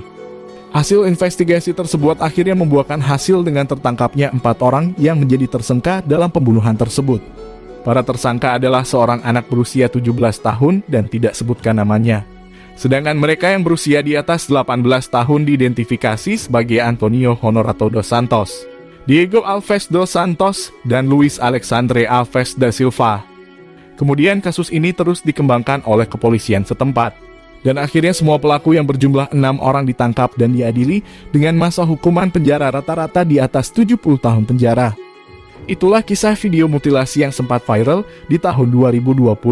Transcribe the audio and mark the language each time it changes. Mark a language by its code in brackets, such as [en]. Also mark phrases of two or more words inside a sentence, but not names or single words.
[id] Hasil investigasi tersebut akhirnya membuahkan hasil dengan tertangkapnya 4 orang yang menjadi tersangka dalam pembunuhan tersebut. Para tersangka adalah seorang anak berusia 17 tahun dan tidak sebutkan namanya. Sedangkan mereka yang berusia di atas 18 tahun diidentifikasi sebagai Antonio Honorato dos Santos, Diego Alves dos Santos, dan Luis Alexandre Alves da Silva. Kemudian kasus ini terus dikembangkan oleh kepolisian setempat. Dan akhirnya semua pelaku yang berjumlah 6 orang ditangkap dan diadili dengan masa hukuman penjara rata-rata di atas 70 tahun penjara. Itulah kisah video mutilasi yang sempat viral di tahun 2020.